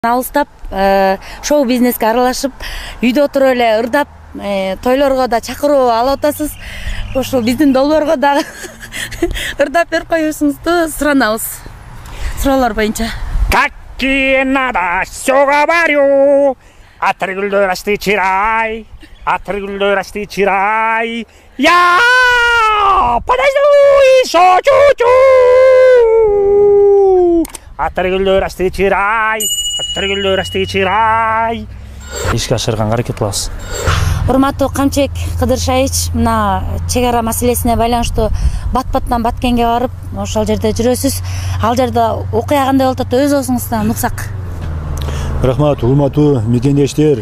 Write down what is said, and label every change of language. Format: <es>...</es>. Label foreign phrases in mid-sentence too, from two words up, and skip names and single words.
<ky>Алыстап, шоу бизнеске аралашып, үйдө отуруп эле ырдап, тойлорго да чакыруу алып атасыз. Ошол биздин долбоорго да ырдап берип коюшуңузду суранабыз. Суроолор боюнча.</ky> <ru>Какие надо, всё говорю. Отрыгуль расти чирай, отрыгуль расти чирай. Я подожду еще чуть-чуть. Отрыгуль расти чирай. Отрыгуль расти чирай.</ru> <ky>Ишке ашырганга аракет кылабыз. Урматтуу Камчыбек Кыдыршаевич, мына чек ара маселесине байланыштуу бат-баттан Баткенге барып, ошол жерде жүрөсүз. Ал жерде окуя кандай болуп атат, өз оозуңуздан уксак. Рахмат, урматтуу мекендештер.</ky>